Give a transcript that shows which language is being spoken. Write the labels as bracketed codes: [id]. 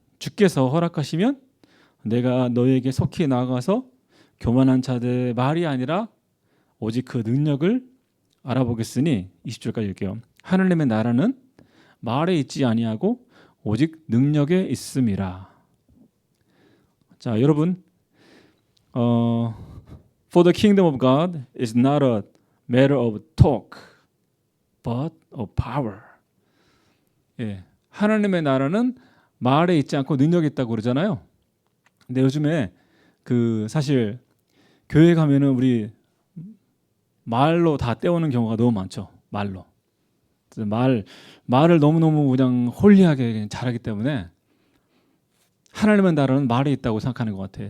[ko] 주께서 허락하시면 내가 너에게 속히 나아가서 교만한 자들의 말이 아니라 오직 그 능력을 알아보겠으니 20절까지 읽게요. 하느님의 나라는 말에 있지 아니하고 오직 능력에 있음이라. 자, 여러분, [en] For the kingdom of God is not a matter of talk, but of power. [ko] 예, 하나님의 나라는 말에 있지 않고 능력이 있다고 그러잖아요. 근데 요즘에 그 사실 교회 가면은 우리 말로 다 때우는 경우가 너무 많죠. 말로. 말을 너무너무 그냥 홀리하게 그냥 잘하기 때문에 하나님의 나라는 말에 있다고 생각하는 것 같아요.